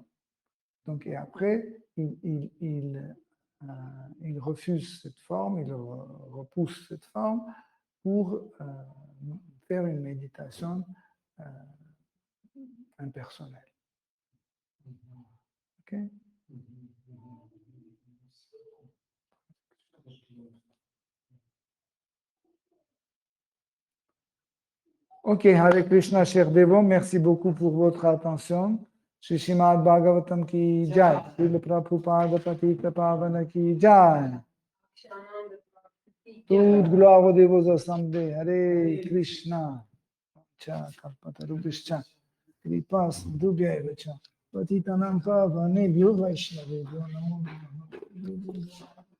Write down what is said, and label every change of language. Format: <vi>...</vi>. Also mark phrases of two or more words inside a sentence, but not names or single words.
<fr>Donc, et après, ils refusent cette forme, ils repoussent cette forme pour faire une méditation impersonnelle. Ok? Ok, Hare Krishna, chers dévots, merci beaucoup pour votre attention.</fr> <hi>श्री श्रीमद् भागवतम् की जय, श्रील प्रभुपाद पतित पावन की जय.</hi> <fr>Toute gloire aux dévots assemblés. Hare Krishna.</fr> <sa>च कल्पतरुभिश्च। कृपा सिन्धुभ्य एवच पतितानां पावनेभ्यो वैष्णवेभ्यो नमो नमः</sa>